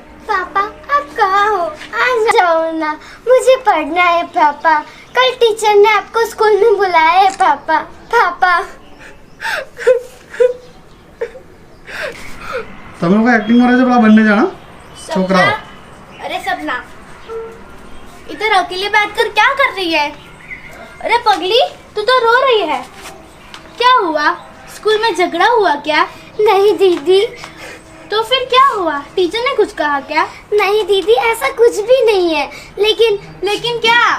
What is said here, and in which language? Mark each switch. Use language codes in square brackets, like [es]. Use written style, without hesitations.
[hi] पापा आप कहाँ हो? आ जाओ ना, मुझे पढ़ना है पापा। कल टीचर ने आपको स्कूल में बुलाया है पापा। पापा [gu] તમે લોકો એક્ટિંગ કરે છે પેલા બંને જણા છોકરાઓ? [hi] अरे सपना, इधर अकेले बैठकर क्या कर रही है? अरे पगली, तू तो रो रही है। क्या हुआ? स्कूल में झगड़ा हुआ क्या? नहीं दीदी। तो फिर क्या हुआ? टीचर ने कुछ कहा क्या? नहीं दीदी, ऐसा कुछ भी नहीं है। लेकिन क्या?